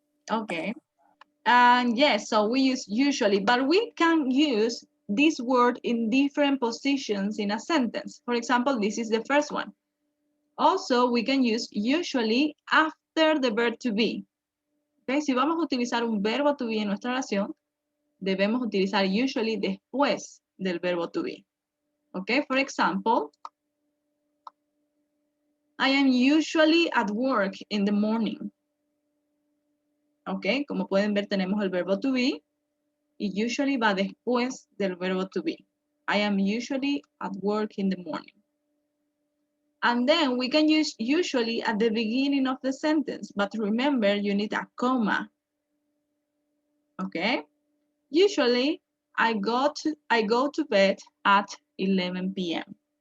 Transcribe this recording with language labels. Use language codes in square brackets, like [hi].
[en] Okay. And yes, so we use usually, but we can use this word in different positions in a sentence. For example, this is the first one. Also, we can use usually after the verb to be. [es] Okay, si vamos a utilizar un verbo to be en nuestra oración, debemos utilizar usually después del verbo to be. [en] Okay, for example, I am usually at work in the morning. [es] Ok, como pueden ver tenemos el verbo to be y usually va después del verbo to be. [en] I am usually at work in the morning. And then we can use usually at the beginning of the sentence, but remember you need a comma. Okay? Usually I go to bed at 11 p.m.